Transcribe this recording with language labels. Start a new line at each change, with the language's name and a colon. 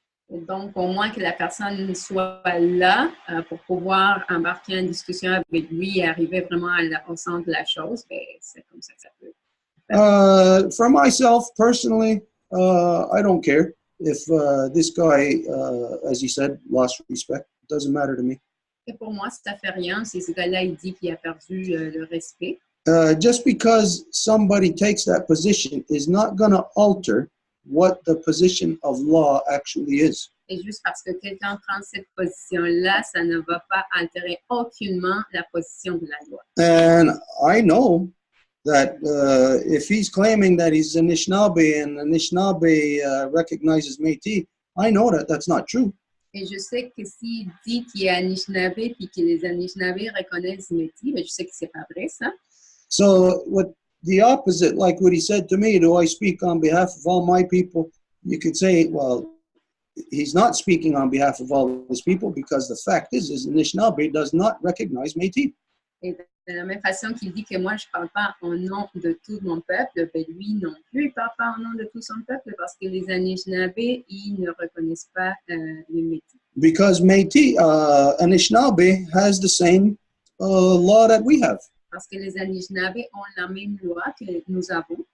French: Donc, au moins que la personne soit là pour pouvoir embarquer en discussion avec lui et arriver vraiment au centre de la chose, ben, c'est comme ça que ça peut.
English: For myself, personally, I don't care if this guy, as he said, lost respect. It doesn't matter to me.
French: Et pour moi, ça fait rien si ce gars-là il dit qu'il a perdu le respect.
English: Just because somebody takes that position is not going to alter what the position of law actually is.
French: Et juste parce que quelqu'un prend cette position-là, ça ne va pas altérer aucunement la position de la loi.
English: And I know that if he's claiming that he's Anishinaabe and Anishinaabe recognizes Métis, I know that that's not true.
French: Et je sais que s'il dit qu'il est Anishinaabe puis que les Anishinaabe reconnaissent Métis, ben je sais que c'est pas vrai ça.
English: So what the opposite, like what he said to me, do I speak on behalf of all my people? You could say, well, he's not speaking on behalf of all his people because the fact is Anishinaabe does not recognize Métis.
French: Et de la même façon qu'il dit que moi, je ne parle pas au nom de tout mon peuple, ben lui non plus, il ne parle pas au nom de tout son peuple parce que les Anishinaabe, ils ne reconnaissent pas les Métis.
English: Because Métis, Anishinaabe has the same law that we have.
French: Parce que les Anishinaabe ont la même loi que nous avons.